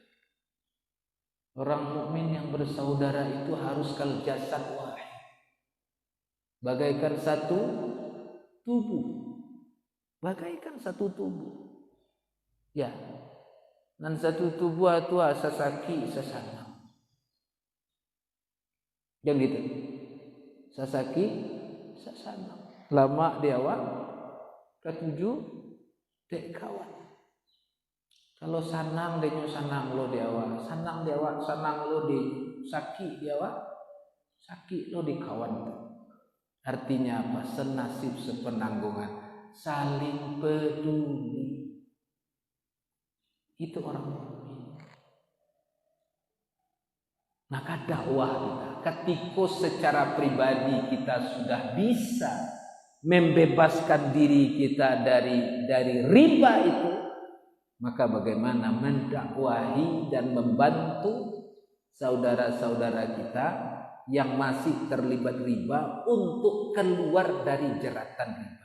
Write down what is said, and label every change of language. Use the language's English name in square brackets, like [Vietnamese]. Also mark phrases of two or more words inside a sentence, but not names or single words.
[Indonesian] Orang mukmin yang bersaudara itu harus [Arabic] كالجسد الواحد, [Indonesian] bagaikan satu tubuh. Bagaikan satu tubuh. Ya. [Minangkabau] Dan satu tubuh itu sasaki sasanam. [Indonesian] Yang gitu. [Minangkabau] Sasaki sasanam. Lama di awak, ketujuh dek kawan. Kalau sanang denyo sanang lo di awak, sanang di awak, sanang lo di saki di awak, saki lo di kawan. [Indonesian] Artinya apa? Senasib sepenanggungan, saling peduli. Itu orang mukmin. Maka dakwah kita, ketika secara pribadi kita sudah bisa membebaskan diri kita dari riba itu, maka bagaimana mendakwahi dan membantu saudara-saudara kita yang masih terlibat riba untuk keluar dari jeratan riba.